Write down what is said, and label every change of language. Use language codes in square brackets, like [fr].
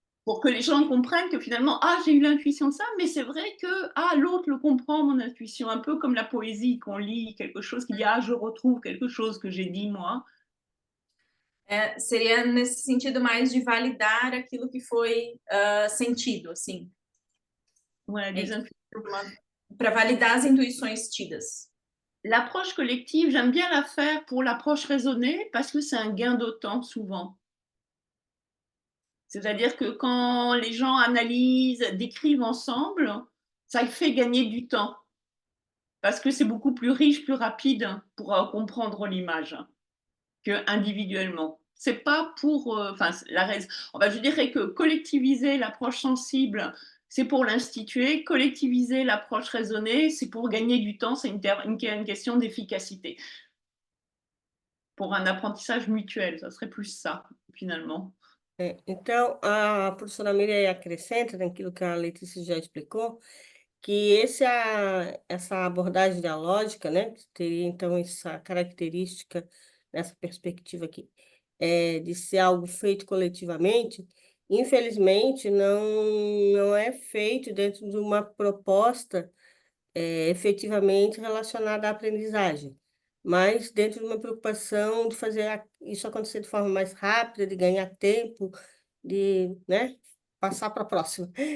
[fr] pour que les gens comprennent que finalement, ah, j'ai eu l'intuition de ça, mais c'est vrai que, ah, l'autre le comprend, mon intuition, un peu comme la poésie, qu'on lit quelque chose qui dit, ah, je retrouve quelque chose que j'ai dit moi. [pt] Seria nesse sentido mais de validar aquilo que foi sentido, assim. [fr] Ouais, des intuitions. [pt] Para validar as intuições tidas. [fr] L'approche collective, j'aime bien la faire pour l'approche raisonnée parce que c'est un gain de temps souvent. C'est-à-dire que quand les gens analysent, décrivent ensemble, ça fait gagner du temps. Parce que c'est beaucoup plus riche, plus rapide pour comprendre l'image que individuellement. C'est pas pour, enfin, la raison. Enfin, je dirais que collectiviser l'approche sensible, c'est pour l'instituer. Collectiviser l'approche raisonnée, c'est pour gagner du temps. C'est une question d'efficacité. Pour un apprentissage mutuel, ça serait plus ça, finalement. [pt] Então, a professora Miriam acrescenta naquilo que a Letícia já explicou, que essa abordagem dialógica, né, que teria então essa característica, nessa perspectiva aqui, de ser algo feito coletivamente, infelizmente não é feito dentro de uma proposta efetivamente relacionada à aprendizagem, mas dentro de uma preocupação de fazer isso acontecer de forma mais rápida, de ganhar tempo, de, né, passar para a próxima.